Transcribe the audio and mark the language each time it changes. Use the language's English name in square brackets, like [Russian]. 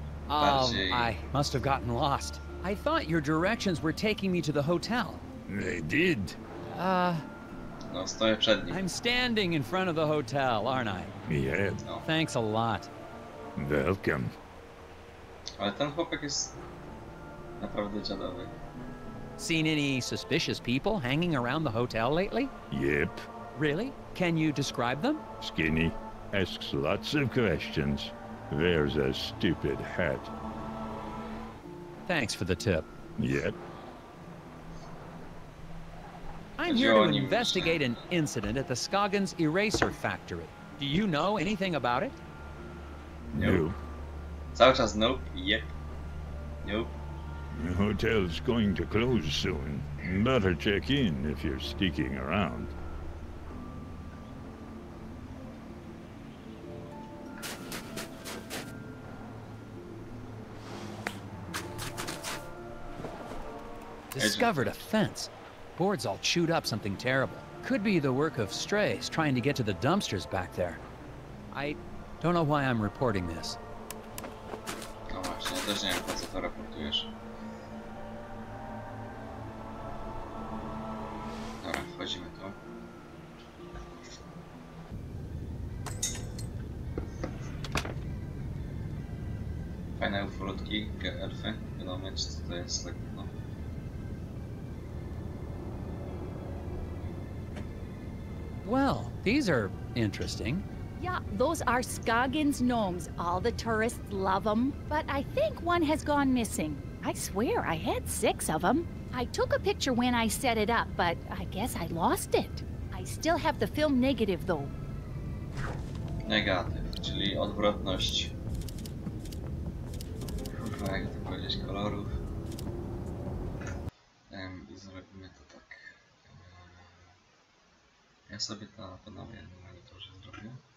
[English] Oh, I must have gotten lost. I thought your directions were taking me to the hotel. They did. [Polish] No, stoję przed nim. [English] I'm standing in front of the hotel, aren't I? Yeah, No. Thanks a lot. welcome. [Polish] Ale ten chłopak jest naprawdę dziadowy. [English] Seen any suspicious people hanging around the hotel lately? Yep, Really? Can you describe them? skinny. Asks lots of questions. Wears a stupid hat. Thanks for the tip. Yep. I'm here to investigate an incident at the Scoggins Eraser Factory. Do you know anything about it? No. [Polish] Cały czas [English] nope, yep. Nope. The hotel's going to close soon. Better check in if you're sticking around. Discovered a fence. Boards all chewed up something terrible. Could be the work of strays trying to get to the dumpsters back there. I don't know why I'm reporting this. [Polish] No właśnie, ja też nie wiem, po co to raportujesz. Dobra, wchodzimy tu. Fajne ufolutki, elfy. Wiadomo, co to jest, tak no. [English] Well, these are interesting. Yeah, those are Scoggins gnomes. All the tourists love them. But I think one has gone missing. I swear I had 6 of them. I took a picture when I set it up, but I guess I lost it. I still have the film negative though. [Polish] Negatyw, czyli odwrotność. Kurwa, jak to powiedzieć, kolorów. I zrobimy to tak. Ja sobie to ponownie na monitorze zrobię.